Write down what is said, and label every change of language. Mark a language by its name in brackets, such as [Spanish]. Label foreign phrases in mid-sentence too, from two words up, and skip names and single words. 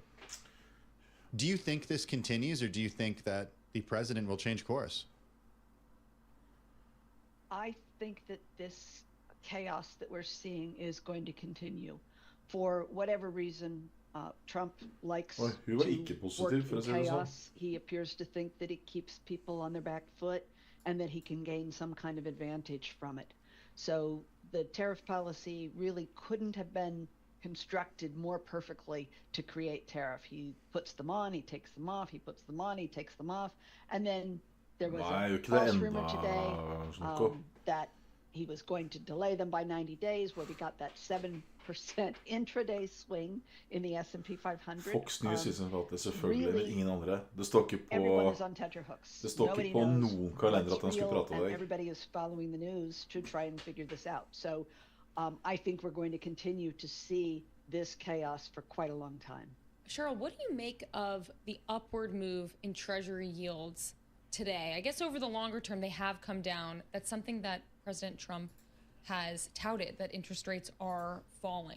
[English] Do you think this continues, or do you think that the president will change course? I think that this chaos that we're seeing is going to continue. For whatever reason, Trump likes [Norwegian] Oi, hun var ikke positiv, for å si det sånn. [English] chaos. He appears to think that it keeps people on their back foot and that he can gain some kind of advantage from it. So the tariff policy really couldn't have been constructed more perfectly to create tariff. He puts them on, he takes them off, he puts them on, he takes them off, and then there was a false rumor today that he was going to delay them by 90 days, where we got that 7% intraday swing in the S&P 500. [Norwegian] Fox News sier det selvfølgelig, men ingen andre. Det står ikke [English] Everyone is on tenterhooks. [Norwegian] Det står ikke på noen kalender at han skulle prate om det. [English] Everybody is following the news to try and figure this out. So I think we're going to continue to see this chaos for quite a long time. Cheryl, what do you make of the upward move in Treasury yields today? I guess over the longer term, they have come down. That's something that President Trump has touted, that interest rates are falling.